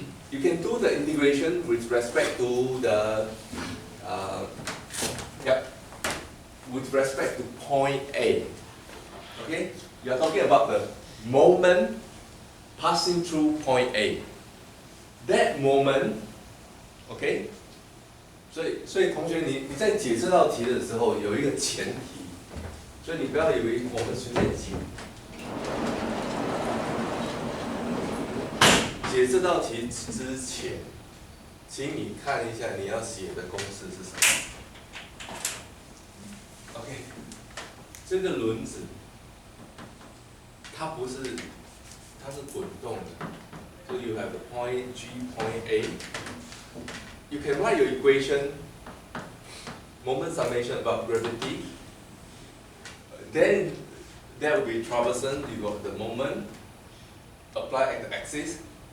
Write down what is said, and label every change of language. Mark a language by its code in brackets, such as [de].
[en] You can do the integration with respect to the with respect to point A. Okay? You are talking about the moment passing through point A. That moment, okay? [zh] 所以同学你在解这道题的时候有一个前提，所以你不要以为我们随便解。解这道题之前，请你看一下你要写的公式是什么。 OK， 这个轮子，它不是，它是滚动的。 [en] So you have the point G, point A. You can write your equation, moment summation about gravity. Then that will be troublesome. You got the moment applied at the axis.